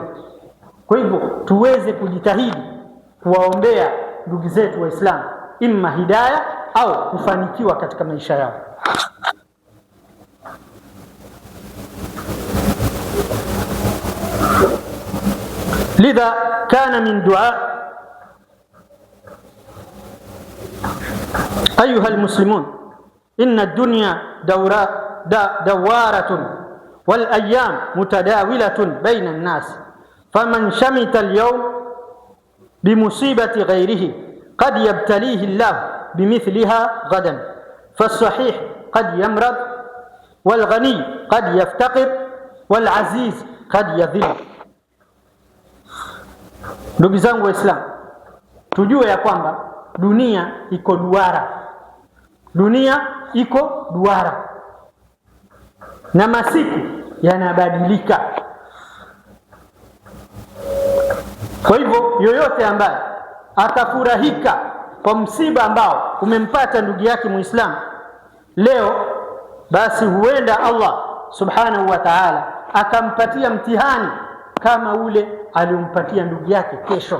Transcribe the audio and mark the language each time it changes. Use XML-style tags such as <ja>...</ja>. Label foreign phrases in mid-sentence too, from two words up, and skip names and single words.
<sw>Kwa hivyo tuweze kujitahidi kuwaombea ndugu zetu Waislamu, imma hidayah au kufanikiwa katika maisha yao.</sw> <ar>لذا كان من دعاء أيها المسلمون إن الدنيا دوارة والأيام متداولة بين الناس فمن شمت اليوم بمصيبة غيره قد يبتليه الله بمثلها غدا فالصحيح قد يمرض والغني قد يفتقر والعزيز قد يذل.</ar> <sw>Ndugu zangu Waislamu, tujue ya kwamba dunia iko duara, dunia iko duara na masiku yanabadilika. Kwa hivyo yoyote ambaye atafurahika kwa msiba ambao umempata ndugu yake Muislamu leo, basi huenda Allah</sw> <ar>سبحانه وتعالى</ar> <sw>akampatia mtihani kama ule aliompatia ndugu yake kesho.</sw>